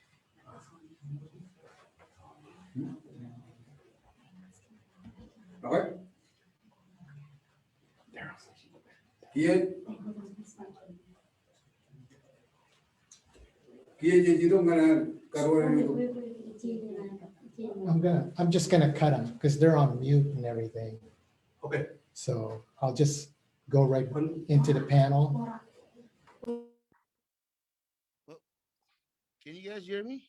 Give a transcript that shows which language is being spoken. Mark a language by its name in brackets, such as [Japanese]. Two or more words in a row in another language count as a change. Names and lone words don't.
[English] Okay. Kia jadi tu mana karuan itu. I'm just gonna cut them because they're on mute and everything. Okay. So I'll just go right into the panel. Can you guys hear me?